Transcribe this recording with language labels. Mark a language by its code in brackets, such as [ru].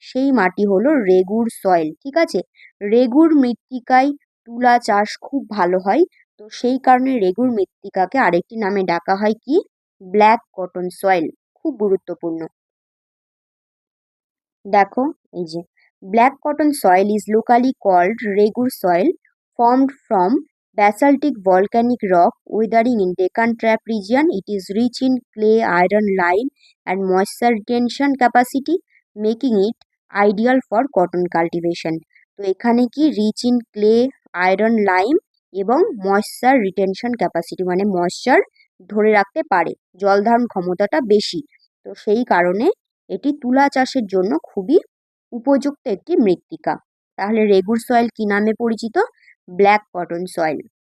[bn] সেই মাটি হলো রেগুর সয়েল, ঠিক আছে, রেগুর মৃত্তিকায় তুলা চাষ খুব ভালো হয়, তো সেই কারণে রেগুর মৃত্তিকাকে আরেকটি নামে ডাকা হয় কি? Black cotton soil. খুব গুরুত্বপূর্ণ। দেখো এই যে [en] Black cotton soil is locally called regur soil, formed from basaltic volcanic rock weathering in Deccan Trap region. It is rich in clay, iron, lime and moisture retention capacity, making it ideal for cotton cultivation। [bn] তো এখানে কি [en] rich in clay, iron, lime [bn] এবং moisture retention capacity মানে moisture ধরে রাখতে পারে, জল ধারণ ক্ষমতাটা বেশি, তো সেই কারণে এটি তুলা চাষের জন্য খুবই উপযুক্ত একটি মৃত্তিকা। তাহলে রেগুর সয়েল কি নামে পরিচিত? Black cotton soil.